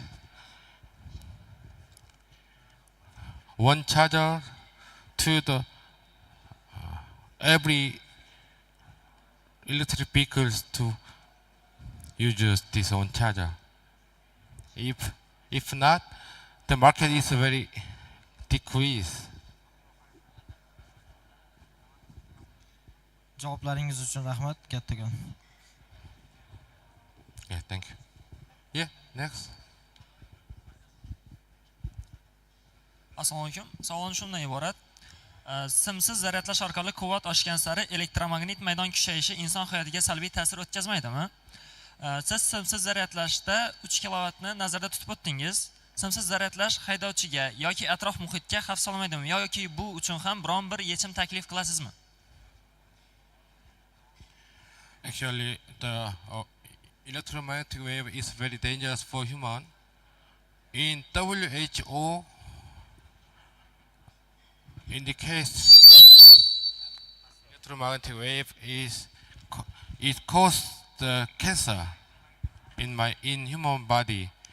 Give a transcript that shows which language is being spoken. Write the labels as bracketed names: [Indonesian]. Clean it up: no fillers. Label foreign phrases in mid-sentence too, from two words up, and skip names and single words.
[English] One charger to the every electric vehicles to use this one charger. If not, the market is very decrease. [Uzbek] Javoblaringiz uchun rahmat, kattakon. [English] Yeah, thank you. Yeah, next. [Uzbek] Assalomu alaykum. Savolim shundan iborat. Simsiz zaryadlash orqali quvvat oshgan sari elektromagnit maydon kushayishi inson hayotiga salbiy ta'sir o'tkazmaydimi? Siz simsiz zaryadlashda 3 kilovatni nazarda tutib o'tdingiz. Simsiz zaryadlash haydovchiga yoki atrof muhitga xavf solmaydimi yoki bu uchun ham biron bir yechim taklif qilasizmi? [English] Actually, the electromagnetic wave is very dangerous for human. In WHO indicates electromagnetic wave it causes the cancer in human body.